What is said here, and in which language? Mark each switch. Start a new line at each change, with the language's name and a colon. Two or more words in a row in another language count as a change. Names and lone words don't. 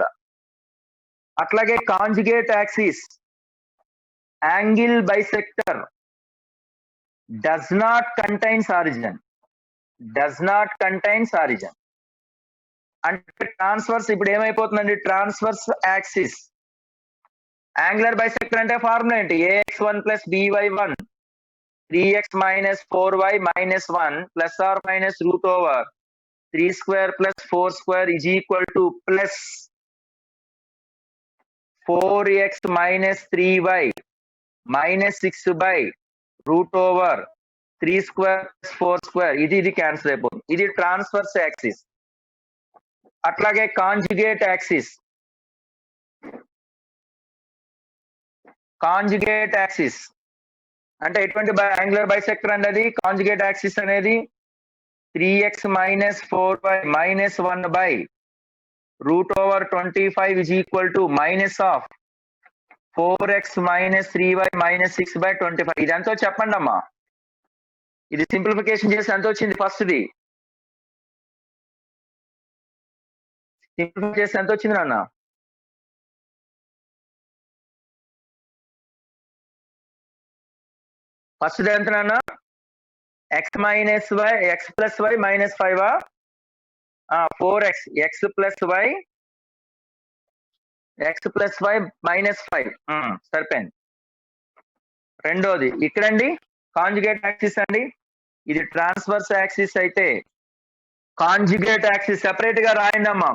English: అట్లాగే conjugate axis angle bisector does not contains origin.
Telugu: అంటే ట్రాన్స్వర్స్ ఇప్పుడు ఏమైపోతుందండి?
English: transverse axis angular bisector
Telugu: అంటే ఫార్ములా ఏంటి?
English: ax1 plus by1 3x minus 4y minus 1 plus or minus root over 3 square plus 4 square is equal to plus 4x minus 3y minus 6 by root over 3 square 4 square
Telugu: ఇది క్యాన్సిల్ అయిపోతుంది. ఇది
English: transverse axis.
Telugu: అట్లాగే
English: conjugate axis
Telugu: అంటే ఎటువంటి
English: angular bisector
Telugu: అండి అది.
English: conjugate axis అనేది 3x minus 4y minus 1 by root over 25 is equal to minus of 4x minus 3y minus 6 by 25.
Telugu: ఇది ఎంతో చెప్పండి అమ్మా. ఇది సింప్లిఫికేషన్ చేసి ఎంత వచ్చింది? ఫస్ట్ది సింప్లిఫై చేసి ఎంత వచ్చింది నాన్న? ఫస్ట్ ఎంత నాన్న?
English: x minus y, x plus y minus 5 4x, x plus y minus 5 సరిపోయింది.
Telugu: రెండోది ఇక్కడండి
English: conjugate axis
Telugu: అండి. ఇది
English: transverse axis
Telugu: అయితే
English: conjugate axis separate
Telugu: గా రాయండి అమ్మా.